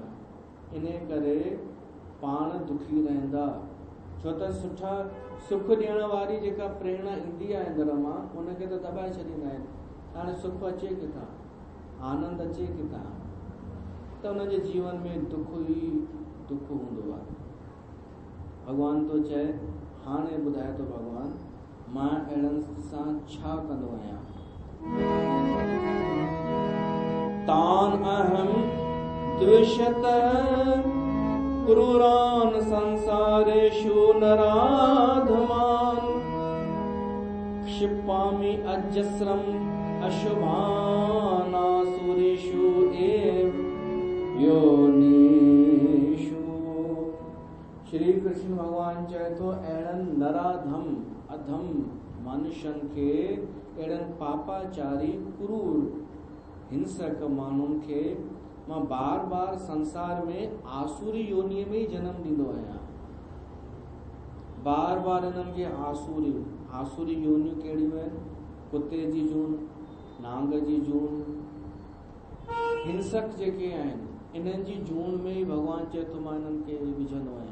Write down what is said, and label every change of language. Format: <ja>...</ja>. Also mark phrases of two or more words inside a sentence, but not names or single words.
<sd>इन करे पाण दुखी रहंदा, छो त सुख ॾियण वारी जेका प्रेरणा ईंदी आहे अंदर मां, उनखे त दॿाए छॾींदा आहिनि। हाणे सुख अचे किथां, आनंद अचे किथां? त उनजे जीवन में दुख ई दुख हूंदो आहे। भॻवान थो चए, हाणे ॿुधाए थो भॻवान, मां अहिड़नि सां छा कंदो आहियां।</sd> <sa>तान अहम द्विषत क्रूरान संसारेषु नराधमान, क्षिपामि अजस्रम अशुभान आसुरीषु एव योनिषु।</sa> <sd>श्री कृष्ण भगवान चए थो, अहिड़नि नराधम अधम मनुष्यनि खे, अहिड़नि पापाचारी क्रूर हिंसक माण्हुनि खे मां बार बार संसार में आसुरी योनीअ में ई जनम ॾींदो आहियां। बार बार इन्हनि खे आसुरी योनियूं कहिड़ियूं आहिनि? कुते जी जून, नांग जी जून, हिंसक जेके आहिनि इन्हनि जी जून में ई भॻवान चए थो मां इन्हनि खे विझंदो आहियां।</sd>